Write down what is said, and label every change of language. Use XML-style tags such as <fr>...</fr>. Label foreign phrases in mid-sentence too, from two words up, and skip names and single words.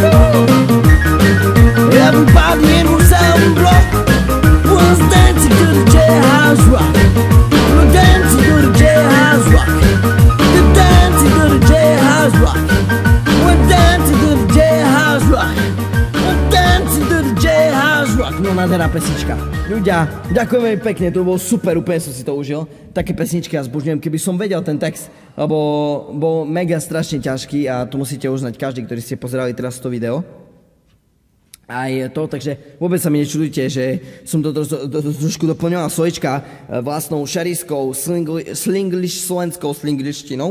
<en>Everybody in the sound block was dancing to the jailhouse rock. We're dancing to the jailhouse rock. We're dancing to the jailhouse rock. We're dancing to the jailhouse rock. We're dancing to the jailhouse rock.</en> <sk>No nádherná pesnička. Ľudia, ďakujem veľmi pekne, to bolo super, úplne som si to užil. Také pesničky ja zbožňujem, keby som vedel ten text, lebo bol mega strašne ťažký a to musíte uznať každý, ktorý ste pozerali teraz to video. Aj to, takže vôbec sa mi nečudujte, že som to trošku doplňoval slovička vlastnou šeriskou, slovenskou slinglištinou.</sk>